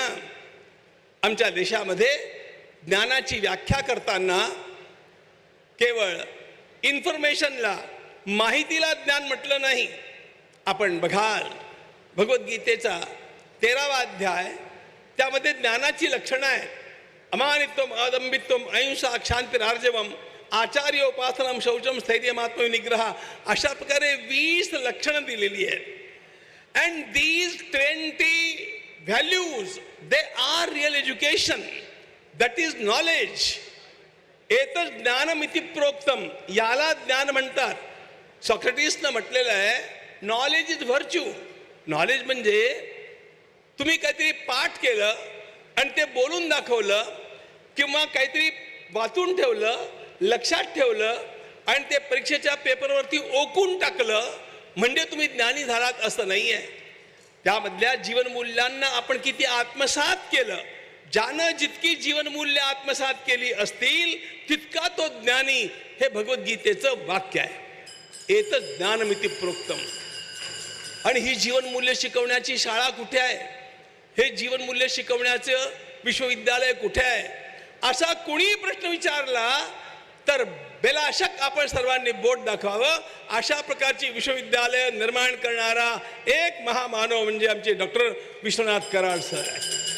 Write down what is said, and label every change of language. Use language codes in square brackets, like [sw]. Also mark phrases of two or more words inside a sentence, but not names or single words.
[mr] आमच्या देशामध्ये ज्ञानाची व्याख्या करताना केवळ इन्फॉर्मेशनला, माहितीला ज्ञान म्हटलं नाही. आपण बघाल भगवद्गीतेचा 13वा अध्याय, त्यामध्ये ज्ञानाची लक्षणं आहेत. [sa] अमानित्वम, अदंबित्वम, अहिंसा, क्षांतिरार्जवम, आचार्योपासनम, शौचम, स्थैर्यम, आत्मनिग्रह, [mr] अशा प्रकारे 20 लक्षणं दिलेली आहेत. [en] and these 20 values they are real education, that is knowledge. [sa] एतच ज्ञानमिति प्रोक्तम, [mr] याला ज्ञान म्हणतात. सॉक्रेटिसनं म्हटलेलं आहे [en] knowledge is virtue. [mr] नॉलेज म्हणजे तुम्ही काहीतरी पाठ केलं आणि ते बोलून दाखवलं किंवा काहीतरी वाचून ठेवलं, लक्षात ठेवलं आणि ते परीक्षेच्या पेपरवरती ओकून टाकलं म्हणजे तुम्ही ज्ञानी झालात असं नाही आहे. त्यामधल्या जीवनमूल्यांना आपण किती आत्मसात केलं, ज्यानं जितकी जीवनमूल्य आत्मसात केली असतील तितका तो ज्ञानी, हे भगवद्गीतेचं वाक्य आहे. [sa] एतत् ज्ञानमिति प्रोक्तम. [mr] आणि ही जीवनमूल्य शिकवण्याची शाळा कुठे आहे, हे जीवनमूल्य शिकवण्याचं विश्वविद्यालय कुठे आहे, असा कोणी प्रश्न विचारला तर बेलाशक आपण सर्वांनी बोट दाखवावं. अशा प्रकारची विश्वविद्यालय निर्माण करणारा एक महामानव म्हणजे आमचे डॉक्टर विश्वनाथ कराड सर आहे.